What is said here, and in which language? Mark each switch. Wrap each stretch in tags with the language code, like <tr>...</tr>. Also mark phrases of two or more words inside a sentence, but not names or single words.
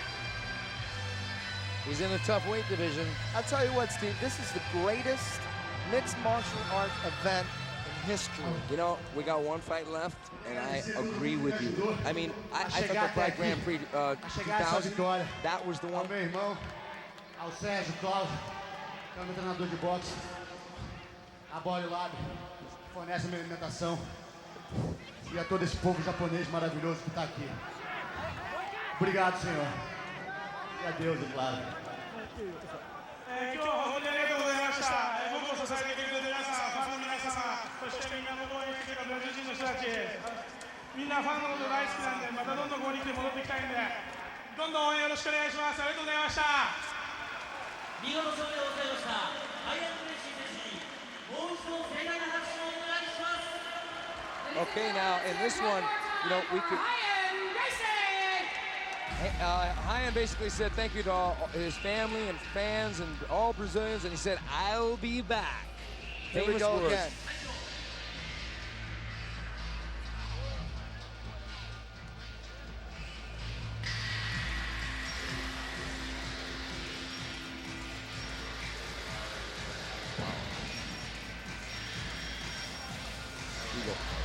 <en>He's in a tough weight division. I'll tell you what, Steve, this is the greatest mixed martial arts event in history. You know, we got one fight left, and I agree with you. I mean, I thought the Pride Grand Prix 2000, that was the one.</en> <pt>Meu irmão, ao Sérgio Cláudio, que é o meu treinador de boxe, a Body Lab, fornece a minha alimentação, e a todo esse povo japonês maravilhoso que está aqui. Obrigado, senhor. E a Deus, é claro.</pt> <ja>今日は本当にありがとうございました。僕を支えてくれる皆さん、ファンの皆様、そしてみんなの応援してくれたブラジル人の人たち、みんなファンのこと大好きなんで、またどんどんここに来て戻ってきたいんで、どんどん応援よろしくお願いします。ありがとうございました。見事勝利でございました。アイアン・グレイシー選手にもう一度盛大な拍手をお願いします。</ja> <en>Okay, now in this one, you know, we could. Ryan basically said thank you to all his family and fans and all Brazilians, and he said, "I'll be back." Here we go again. Here we go.</en>